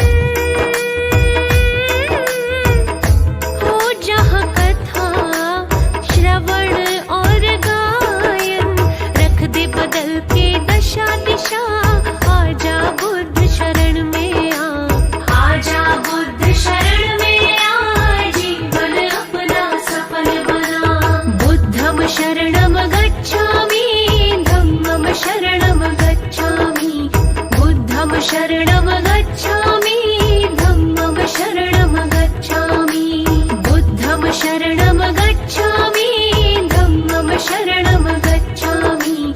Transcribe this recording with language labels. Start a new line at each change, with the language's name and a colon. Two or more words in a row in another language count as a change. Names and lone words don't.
Hindi: हो जहाँ कथा श्रवण और गायन। रख दे बदल के दशा दिशा, आजा बुद्ध शरण में आ। आजा बुद्ध शरण में आ, जीवन अपना सफल बना।
Pali: बुद्धं शरणं गच्छामि, धम्मं शरणं गच्छामि। बुद्धं शरणं गच्छामि, धम्मं शरणं गच्छामि। बुद्धं शरणं गच्छामि, धम्मं शरणं गच्छामि।